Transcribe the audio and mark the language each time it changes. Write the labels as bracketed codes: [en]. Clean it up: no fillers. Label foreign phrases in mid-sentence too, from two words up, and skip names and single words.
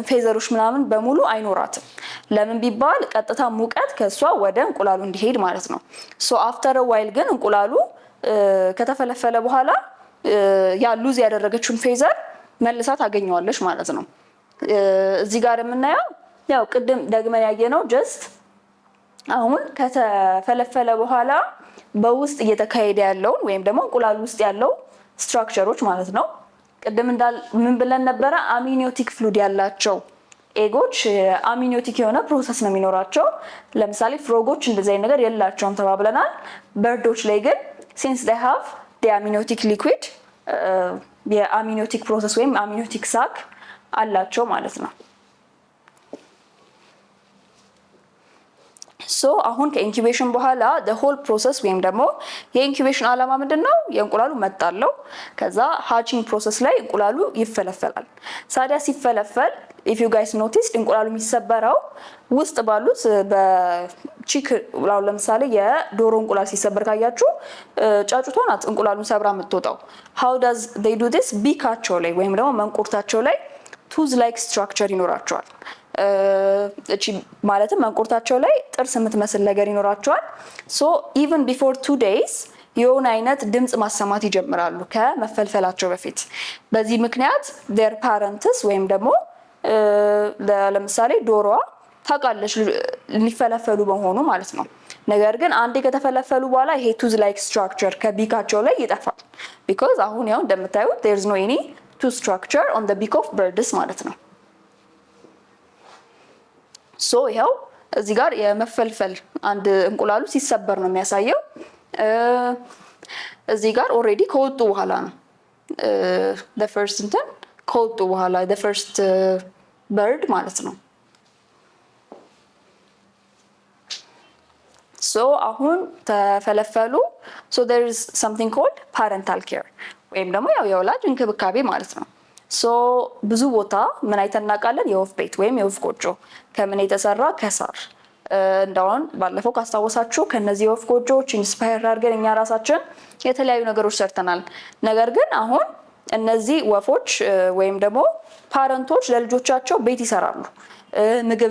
[am] ፌዘሮች ምናምን በሙሉ አይኖራትም። ለምን ቢባል ቀጥታ ሙቀት ከሷ ወደ እንቁላሉ እንዲሄድ ማለት ነው። [en] so after while [am] ግን እንቁላሉ ከተፈለፈለ በኋላ ያ ሉዝ ያደረገችውን ፌዘር መልሳ ታገኘዋለች ማለት ነው። እዚህ ጋር የምናየው ያው ቅድም ደግመን ያየነው ጀስት አሁን ከተፈለፈለ በኋላ በውስጥ እየተካሄደ ያለውን ወይም ደግሞ እንቁላል ውስጥ ያለው ስትራክቸሮች ማለት ነው። ቅድም ምን ብለን ነበረ? [en] amniotic fluid [am] ያላቸው ኤጎች አሚኒዮቲክ የሆነ ፕሮሰስ ነው የሚኖራቸው። ለምሳሌ ፍሮጎች እንደዚህ አይነት ነገር የላቸውም ተባብለናል። በርዶች ላይ ግን [en] ሲንስ they have the amniotic liquid [am] የአሚኒዮቲክ ፕሮሰስ ወይም አሚኒዮቲክ ሳክ አላቸው ማለት ነው። ሶ አሁን ከኢንኩቤሽን በኋላ [en] the whole process [am] ወይም ደግሞ የኢንኩቤሽን ዓላማ ምንድነው? የእንቁላሉ መጣለው። ከዛ [en] hatching process [am] ላይ እንቁላሉ ይፈለፈላል። ሳዲያ ሲፈለፈል [en] if you guys noticed [am] እንቁላሉ የሚሰበረው ውስጥ ባሉት በቺክ ለምሳሌ የዶሮ እንቁላል ሲሰበር ካያችሁ ጫጩቷ ናት እንቁላሉን ሰብራ የምትወጣው። [en] how does they do this? [am] ቢካቸው ላይ ወይም ደግሞ መንቁርታቸው ላይ [en] tooth like structure [am] ይኖራቸዋል። እቺ ማለትም መንቁርታቸው ላይ ጥርስ የምትመስል ነገር ይኖራቸዋል። [en] so even before 2 days [am] የሆነ አይነት ድምጽ ማሰማት ይጀምራሉ ከመፈልፈላቸው በፊት። በዚህ ምክንያት [en] their parents [am] ወይም ደግሞ ለምሳሌ ዶሮዋ ታውቃለች ሊፈለፈሉ በመሆኑ ማለት ነው። ነገር ግን አንዴ ከተፈለፈሉ በኋላ ይሄ [en] tooth like structure [am] ከቢካቸው ላይ ይጠፋል። because አሁን ያው እንደምታዩት [en] there is no any tooth structure on the beak of birds [am] ማለት ነው። ሶ ይሄው እዚህ ጋር የመፈልፈል አንድ እንቁላሉ ሲሰበር ነው የሚያሳየው። እዚህ ጋር ኦሬዲ ከወጡ በኋላ ነው [en] the first [am] እንትን ከወጡ በኋላ [en] the first bird [am] ማለት ነው። ሶ አሁን ተፈለፈሉ። [en] so there is something called parental care [am] ወይም ደግሞ ያው የወላጅ እንክብካቤ ማለት ነው። ሶ ብዙ ቦታ ምን አይተን እናውቃለን? የወፍ ቤት ወይም የወፍ ጎጆ ከምን የተሰራ? ከሳር። እንደውን ባለፈው ካስታወሳችሁ ከነዚህ የወፍ ጎጆዎች ኢንስፓየር አድርገን እኛ ራሳችን የተለያዩ ነገሮች ሰርተናል። ነገር ግን አሁን እነዚህ ወፎች ወይም ደግሞ ፓረንቶች ለልጆቻቸው ቤት ይሰራሉ፣ ምግብ